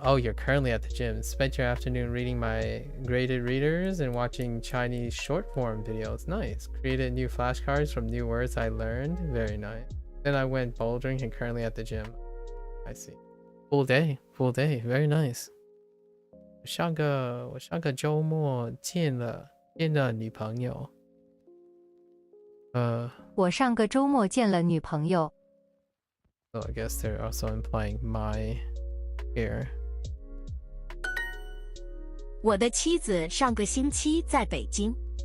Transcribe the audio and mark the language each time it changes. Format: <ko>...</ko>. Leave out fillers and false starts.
<en>Oh, you're currently at the gym. Spent your afternoon reading my graded readers and watching Chinese short form videos. Nice. Created new flashcards from new words I learned. Very nice. Then I went bouldering and currently at the gym. I see. Full day. Very nice.</en> <zh>我上个周末见了女朋友。我上个周末见了女朋友。</zh> <en>So I guess they're also implying my here.</en> <zh>我的妻子上个星期在北京。</zh>